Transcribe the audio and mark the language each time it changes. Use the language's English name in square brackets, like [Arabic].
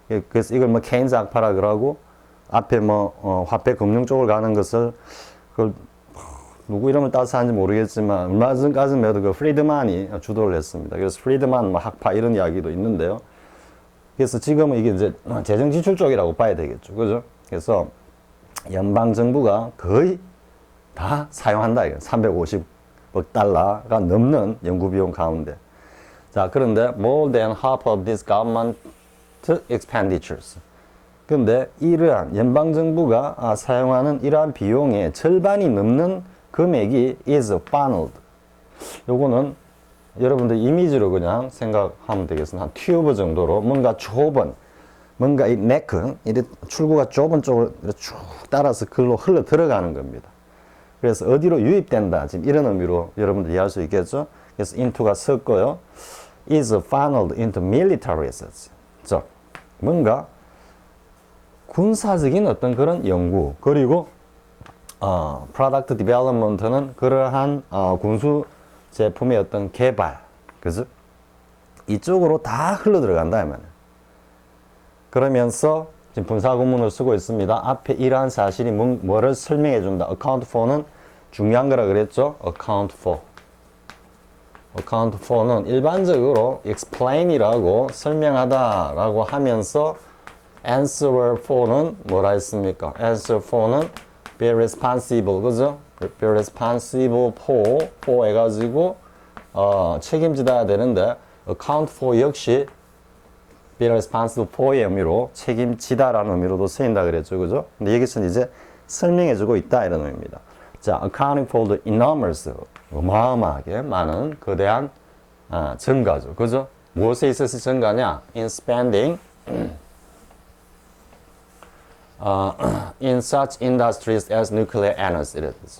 [Korean] 그래서 이걸 뭐 케인즈 악파라 그러고 앞에 뭐 화폐 금융 쪽을 가는 것을 그걸 누구 이름을 따서 하는지 모르겠지만 얼마 전까지만 해도 그 프리드만이 주도를 했습니다. 그래서 프리드만 뭐 학파 이런 이야기도 있는데요. 그래서 지금은 이게 이제 재정 지출 쪽이라고 봐야 되겠죠. 그죠? 그래서 연방 정부가 거의 다 사용한다. 350억 달러가 넘는 연구 비용 가운데. 자, 그런데 [English] more than half of this government expenditures. [Korean] 그런데 이러한 연방 정부가 사용하는 이러한 비용의 절반이 넘는 금액이 [English] is funneled. [Korean] 요거는 여러분들 이미지로 그냥 생각하면 되겠습니다. 한 튜브 정도로 뭔가 좁은, 뭔가 이 네크, 이 출구가 좁은 쪽을 쭉 따라서 글로 흘러 들어가는 겁니다. 그래서 어디로 유입된다. 지금 이런 의미로 여러분들 이해할 수 있겠죠? 그래서 into가 섞어요. [English] is funneled into military assets. [Korean] 즉, 뭔가 군사적인 어떤 그런 연구, 그리고 [English] product development [Korean] 는 그러한 군수 제품의 어떤 개발, 그죠? 이쪽으로 다 흘러 들어간다, 이 말이에요. 그러면서 지금 분사 구문을 쓰고 있습니다. 앞에 이러한 사실이 뭐를 설명해 준다. account for는 중요한 거라 그랬죠? account for. account for는 일반적으로 explain이라고 설명하다라고 하면서 answer for는 뭐라 했습니까? [English] answer for는 be responsible, 그죠? be responsible for [Korean] 해가지고 책임지다 되는데 account for 역시 be responsible for의 의미로 책임지다라는 의미로도 쓰인다 그랬죠, 그죠? 근데 여기서는 이제 설명해주고 있다 이런 의미입니다. 자, [English] accounting for the enormous, [Korean] 어마어마하게 많은 거대한 증가죠, 그죠? 무엇에 있어서 증가냐? [English] in spending in such industries as nuclear energy.